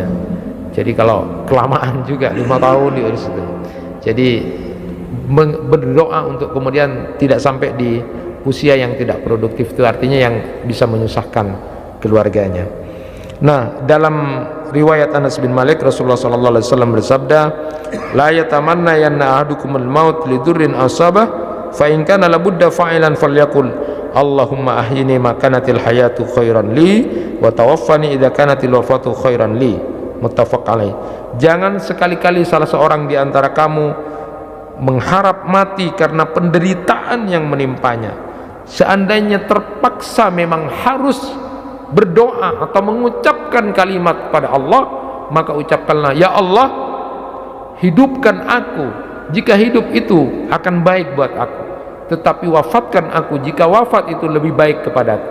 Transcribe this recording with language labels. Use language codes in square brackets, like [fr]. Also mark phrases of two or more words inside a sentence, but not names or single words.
[id] Jadi kalau kelamaan juga 5 tahun di situ. Jadi berdoa untuk kemudian tidak sampai di usia yang tidak produktif, itu artinya yang bisa menyusahkan keluarganya. Nah, dalam riwayat Anas bin Malik, Rasulullah SAW bersabda, [ar] "لا يتمنين أحدكم الموت لضر أصابه, فإن كان لا بد فاعلا فليقل اللهم أحيني ما كانت الحياة خيرا لي وتوفني إذا كانت الوفاة خيرا لي." متفق عليه. [id] Jangan sekali-kali salah seorang di antara kamu mengharap mati karena penderitaan yang menimpanya. Seandainya terpaksa memang harus berdoa atau mengucapkan kalimat pada Allah, maka ucapkanlah, "Ya Allah, hidupkan aku jika hidup itu akan baik buat aku, tetapi wafatkan aku jika wafat itu lebih baik kepadaku."